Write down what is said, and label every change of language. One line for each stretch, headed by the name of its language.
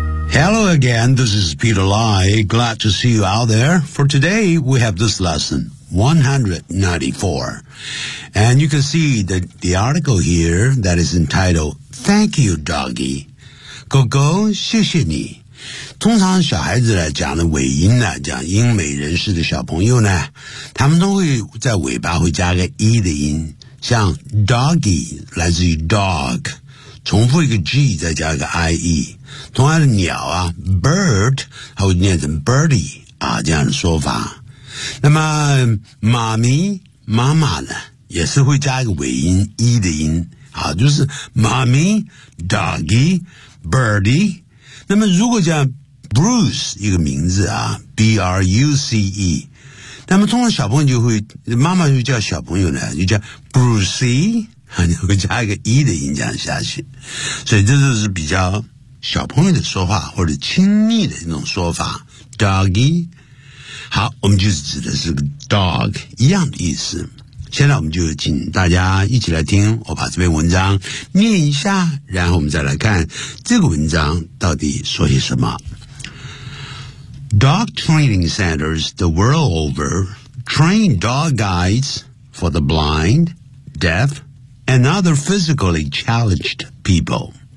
English: Hello again, this is Peter Lai. Glad to see you out there. For today, we have this lesson, 194. And you can see the article here that is entitled, Thank you, doggy.
Chinese: 狗狗，谢谢你。通常小孩子来讲的尾音呢，讲英美人士的小朋友呢，他们都会在尾巴会加个 e 的音，像 doggy 来自于 dog， 重复一个 g 再加个 ie。同样的鸟啊 bird， 它会念成 birdie 啊，这样的说法。那么妈咪妈妈呢，也是会加一个尾音 e 的音啊，就是妈咪 doggy birdie。那么如果讲 Bruce 一个名字啊 ,B-R-U-C-E, 那么通常小朋友就会妈妈就叫小朋友呢就叫 Brucey, 你会加一个 E 的音讲下去。所以这就是比较小朋友的说话或者亲密的一种说法 ,Doggy。好我们就是指的是 Dog, 一样的意思。现在我们就请大家一起来听我把这篇文章念一下然后我们再来看这个文章到底说些什么
English: Dog training centers the world over train dog guides for the blind, deaf, and other physically challenged people